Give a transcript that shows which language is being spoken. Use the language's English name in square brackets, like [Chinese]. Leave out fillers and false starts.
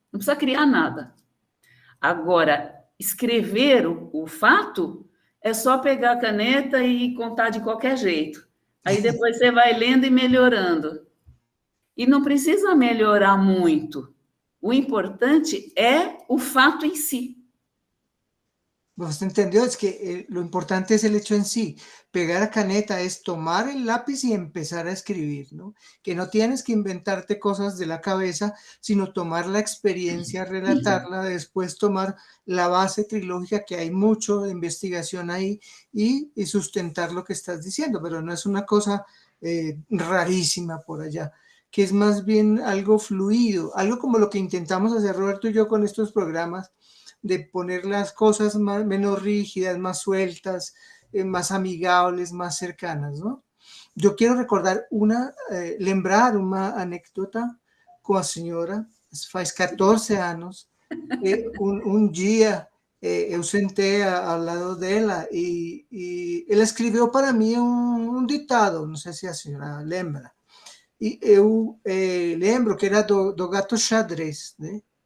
[Portuguese] Não precisa criar nada. Agora, escrever o fato é só pegar a caneta e contar de qualquer jeito. Aí depois você vai lendo e melhorando. E não precisa melhorar muito. O importante é o fato em si. [Spanish] Usted entendió, es que lo importante es el hecho en sí. [Portuguese] Pegar a caneta [Spanish] es tomar el lápiz y empezar a escribir, ¿no? Que no tienes que inventarte cosas de la cabeza, sino tomar la experiencia, relatarla, después tomar la base trilógica, que hay mucho de investigación ahí, y sustentar lo que estás diciendo, pero no es una cosa rarísima por allá, que es más bien algo fluido, algo como lo que intentamos hacer Roberto y yo con estos programas, de poner las cosas menos rígidas, más sueltas, más amigables, más cercanas, ¿no? Yo quiero recordar [Portuguese] lembrar uma anécdota com a senhora, faz 14 anos, um dia eu sentei ao lado dela e ela escreveu para mim um ditado, não sei se a senhora lembra, e eu lembro que era do gato xadrez, né?